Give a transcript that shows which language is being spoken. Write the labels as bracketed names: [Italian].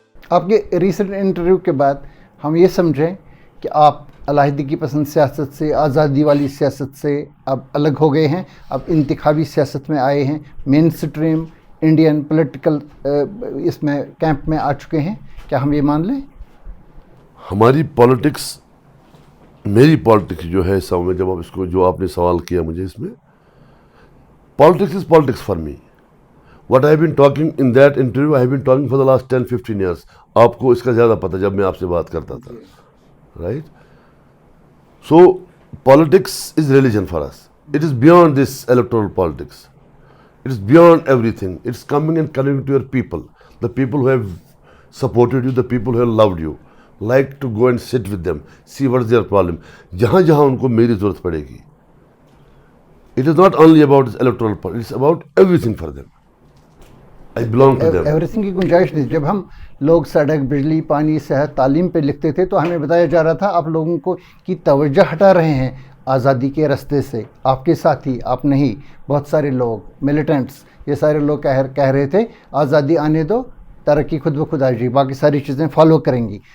[Urdu] آپ کے recent interview کے بعد ہم یہ سمجھیں کہ آپ علیحدگی پسند سیاست سے, آزادی والی سیاست سے اب الگ ہو گئے ہیں, اب انتخابی سیاست میں آئے ہیں, مین سٹریم انڈین پولیٹیکل اس میں کیمپ میں آ چکے ہیں. کیا ہم یہ مان لیں؟ ہماری پالیٹکس, میری پالیٹکس جو ہے سب میں, جب آپ اس کو جو آپ نے سوال کیا مجھے اس میں, [English] Politics is politics for me. What I have been talking in that interview, I have been talking for the last 10-15 years. [Urdu] آپ کو اس کا زیادہ پتہ جب میں آپ سے بات کرتا تھا, right? [English] So politics is religion for us. It is beyond this electoral politics. It is beyond everything. It's coming and connecting to your people, the people who have supported you, the people who have loved you. Like to go and sit with them, see what is their problem. [Urdu] جہاں جہاں ان کو میری ضرورت پڑے گی. [English] It is not only about this electoral politics. It's about everything for them. I belong to them. [Urdu] Every thing کی گنجائش نہیں. جب ہم لوگ سڑک, بجلی, پانی, صحت, تعلیم پہ لکھتے تھے تو ہمیں بتایا جا رہا تھا آپ لوگوں کو کی توجہ ہٹا رہے ہیں آزادی کے راستے سے. آپ کے ساتھی, آپ نہیں, بہت سارے لوگ, ملیٹنٹس, یہ سارے لوگ کہہ رہے تھے آزادی آنے دو, ترقی خود بخود آ جائے, باقی ساری چیزیں فالو کریں گی.